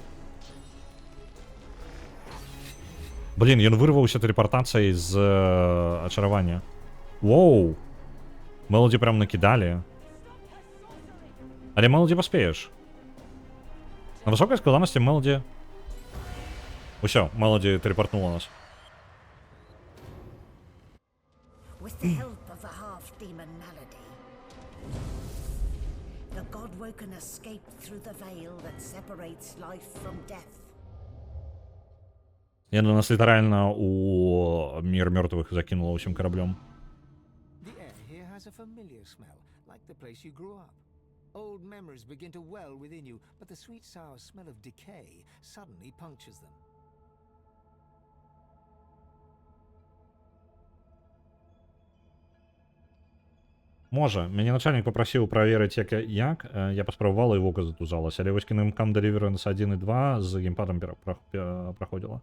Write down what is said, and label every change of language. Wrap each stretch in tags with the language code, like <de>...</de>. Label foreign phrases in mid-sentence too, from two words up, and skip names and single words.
<be>Блин, ён вырваўся тэлепартацыяй з ачаравання. Воу! Мелоді прям накідалі. Але Мелоді паспееш. На высокай складанасці Мелоді... Усё, Мелоді тэлепартнула нас.</be> <en>With the help of the half-demon Malady, the Godwoken escaped through the veil that separates life from death.</en> <be>Яна нас літаральна у мір мёртвых закінула ўсім караблём. The air here has a familiar smell, like the place you grew up. Old memories begin to well within you, but the sweet sour smell of decay suddenly punctures them. Можа, мяне начальнік папрасіў праверыць як. Я паспрабавала і вока затузалася, але вось Kingdom Deliverance 1 і 2 з геймпадам праходзіла.</be>